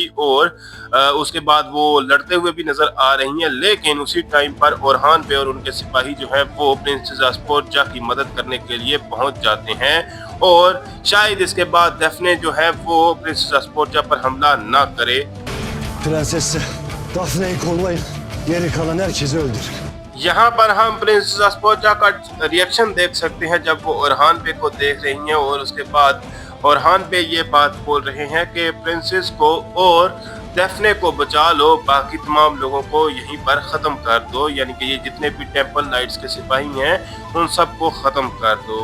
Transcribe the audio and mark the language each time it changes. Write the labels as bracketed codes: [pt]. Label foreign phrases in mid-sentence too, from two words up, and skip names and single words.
[ur] اور اس کے بعد وہ لڑتے ہوئے بھی نظر آ رہی ہیں. لیکن اسی ٹائم پر اورحان بے اور ان کے سپاہی جو ہے وہ پرنسس اسپورجا کی مدد کرنے کے لیے پہنچ جاتے ہیں، اور شاید اس کے بعد ڈیفنے جو ہے وہ پرنسس اسپورجا پر حملہ نہ کرے. [tr] Prensesi Daphne'yi kollayın. Geri kalan herkesi öldürün. [ur] یہاں پر ہم پرنسس اسپورجا کا ری ایکشن دیکھ سکتے ہیں جب وہ اورحان بے کو دیکھ رہی ہیں، اور اس کے بعد اورحان بے یہ بات بول رہے ہیں کہ پرنسس کو اور ڈیفنے کو بچا لو، باقی تمام لوگوں کو یہیں پر ختم کر دو. یعنی کہ یہ جتنے بھی [en] temple knights [ur] کے سپاہی ہیں ان سب کو ختم کر دو.